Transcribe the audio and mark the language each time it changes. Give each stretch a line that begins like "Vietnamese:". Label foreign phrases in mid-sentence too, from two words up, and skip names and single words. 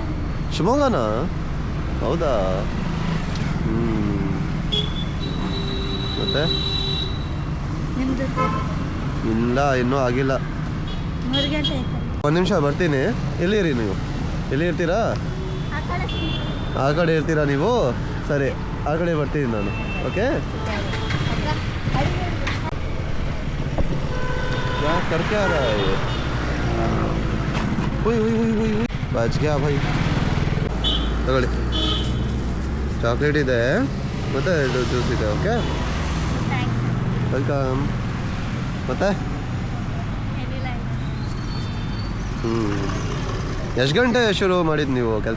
Kannada: ಶಿವಮೊಗ್ಗನಾ? ಹೌದಾ? ಮತ್ತೆ ನಿಮ್ದು ಇಲ್ಲ, ಇನ್ನೂ ಆಗಿಲ್ಲ. 3 ಗಂಟೆ ಆಯ್ತಲ್ಲ. ಒಂದು ನಿಮಿಷ ಬರ್ತೀನಿ. ಎಲ್ಲಿರಿ ನೀವು? ಎಲ್ಲಿ ಇರ್ತೀರಾ? ಆ ಕಡೆ ಆ ಕಡೆ ಇರ್ತೀರಾ ನೀವು? ಸರಿ, ಆ ಕಡೆ ಬರ್ತೀನಿ ನಾನು. ಓಕೆ.
Hindi: क्या कर क्या रहा है ये? हुई हुई हुई हुई बच गया भाई.
Kannada: ತಗೊಳ್ಳಿ, ಚಾಕ್ಲೇಟ್ ಇದೆ ಮತ್ತೆ ಜ್ಯೂಸ್ ಇದೆ.
English: okay, welcome.
Kannada: ಮತ್ತೆ ಎಷ್ಟು ಗಂಟೆ ಶುರು ಮಾಡಿದ್ದು ನೀವು ಕೆಲಸ?